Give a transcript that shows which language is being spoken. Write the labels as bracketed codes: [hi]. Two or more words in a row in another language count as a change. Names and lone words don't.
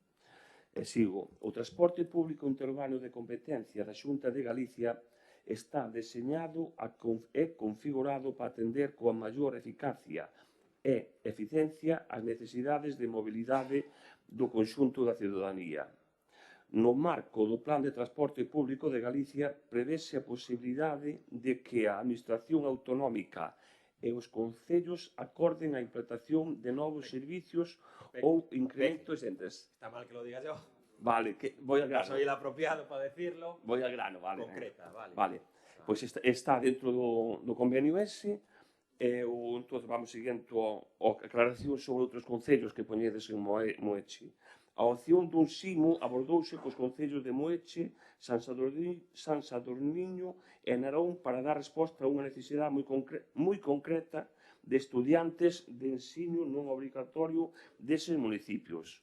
[gl] E sigo, o transporte público interurbano de competencia da Xunta de Galicia está deseñado e configurado para atender coa maior eficacia e eficiencia as necesidades de mobilidade do conxunto da ciudadanía. No marco do Plan de Transporte Público de Galicia prevese a posibilidade de que a Administración Autonómica e os concellos acorden a implantación de novos servicios ou incrementos entes. [es] Está mal que lo diga yo. Vale, que voy al grano. Soy el apropiado para decirlo. Voy al grano, vale. Concreta, vale. Vale, [gl] pois está dentro do convenio ese, entón vamos seguindo a aclaración sobre outros concellos que poñedes en Moeche. A opción dun SIMO abordouse cos concellos de Moeche, San Sadurniño e Narón para dar resposta a unha necesidade moi concreta de estudiantes de ensino non obrigatorio deses municipios.